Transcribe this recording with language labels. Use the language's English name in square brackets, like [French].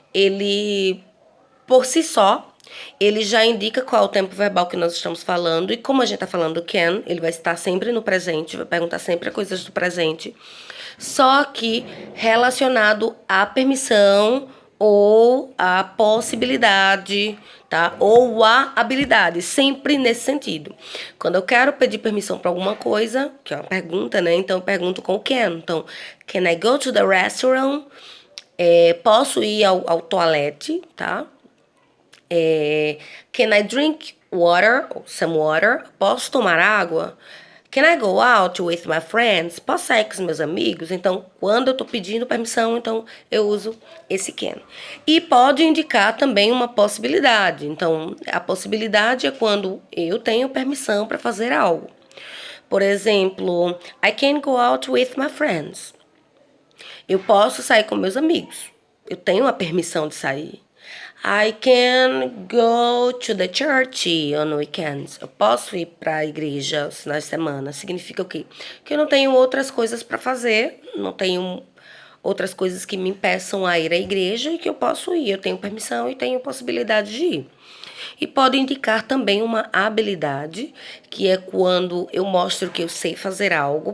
[Portuguese] ele, por si só, ele já indica qual é o tempo verbal que nós estamos falando. E como a gente está falando can, ele vai estar sempre no presente, vai perguntar sempre coisas do presente. Só que relacionado à permissão ou à possibilidade, tá? Ou à habilidade, sempre nesse sentido. Quando eu quero pedir permissão para alguma coisa, que é uma pergunta, né? Então eu pergunto com o can. [English] Então, can I go to the restaurant? [Portuguese] Posso ir ao toalete, tá? [English] Can I drink water? Some water? [Portuguese] Posso tomar água? [English] Can I go out with my friends? [Portuguese] Posso sair com os meus amigos? Então, quando eu tô pedindo permissão, então eu uso esse can. E pode indicar também uma possibilidade. Então, a possibilidade é quando eu tenho permissão para fazer algo. Por exemplo, [English] I can go out with my friends. [Portuguese] Eu posso sair com meus amigos. Eu tenho a permissão de sair. [English] I can go to the church on weekends. [Portuguese] Eu posso ir para a igreja aos finais de semana. Significa o quê? Que eu não tenho outras coisas para fazer, não tenho outras coisas que me impeçam a ir à igreja e que eu posso ir. Eu tenho permissão e tenho possibilidade de ir. E pode indicar também uma habilidade, que é quando eu mostro que eu sei fazer algo.